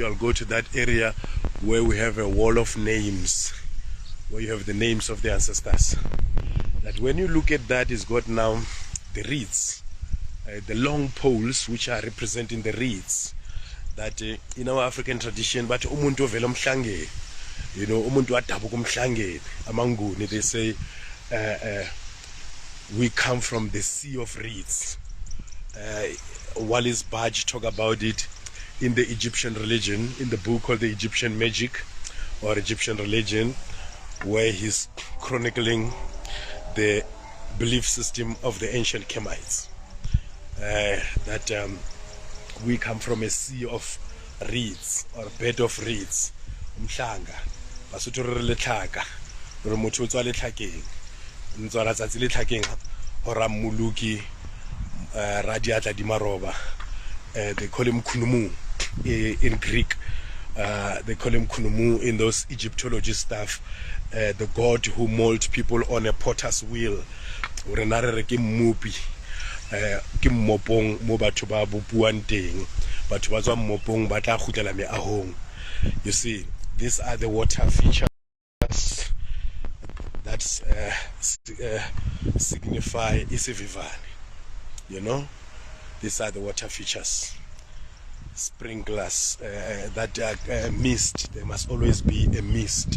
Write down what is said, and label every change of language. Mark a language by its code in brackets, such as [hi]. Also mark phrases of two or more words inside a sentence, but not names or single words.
[en] I'll go to that area where we have a wall of names, where you have the names of the ancestors. That when you look at that, it's got now the reeds, the long poles which are representing the reeds. That in our African tradition, but [zu] umuntu ovela umhlangeni, [en] you know, [zu] umuntu wadabuka umhlangeni, amanguni, [en] they say we come from the sea of reeds. Wallis Budge talk about it in the Egyptian religion, in the book called the Egyptian Magic or Egyptian Religion, where he's chronicling the belief system of the ancient Kemites. That we come from a sea of reeds or bed of reeds. Umhlanga. [st] Basotho re letlhaka. Re motho o tswa letlhakeng. Ntswala tsatsi letlhakeng hora muluki radiatla di maroba. [en] They call him Kunumu in Greek. They call him Kunumu in those Egyptology stuff. The god who molds people on a potter's wheel. [st] Renare ke mupi. Ke mmopong mo batho ba bopuang teng. Batho ba tswa mmopong ba tla khutlela meahong. [en] You see, these are the water features that signify Isivivane. You know, these are the water features. Sprinklers, that mist, there must always be a mist.